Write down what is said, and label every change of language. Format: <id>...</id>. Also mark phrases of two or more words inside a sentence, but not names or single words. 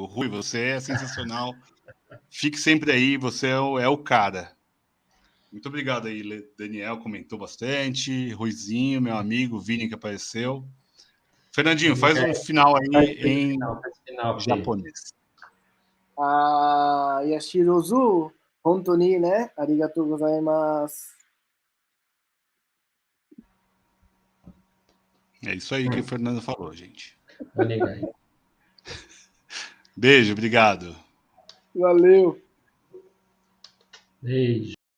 <pt>Rui, você é sensacional. Fique sempre aí, você é o cara. Muito obrigado aí, Daniel, comentou bastante. Ruizinho, meu amigo, Vini que apareceu. Fernandinho, faz um final aí em japonês.</pt> <ja>ヤシロズ、本当にね、ありがとうございます。</ja> <pt>É isso aí que o Fernando falou, gente. Vou ligar aí. Beijo, obrigado. Valeu. Beijo.</pt>